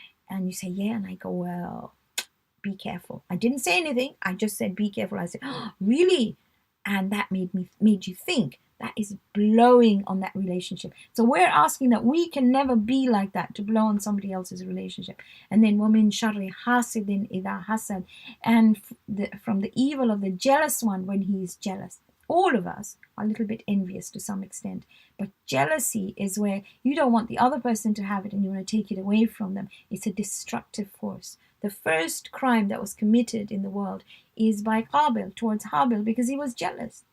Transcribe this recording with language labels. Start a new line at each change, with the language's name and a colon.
English: And you say, yeah, and I go, well, be careful. I didn't say anything. I just said, be careful. I said, oh, really? And that made you think. That is blowing on that relationship. So we're asking that we can never be like that, to blow on somebody else's relationship. And then
Arabic: وَمِن شَرِّ حَاسِدٍ إِذَا حَسَدَ.
English: And from the evil of the jealous one when he is jealous. All of us are a little bit envious to some extent. But jealousy is where you don't want the other person to have it and you want to take it away from them. It's a destructive force. The first crime that was committed in the world is by Qabil towards Habil because he was jealous.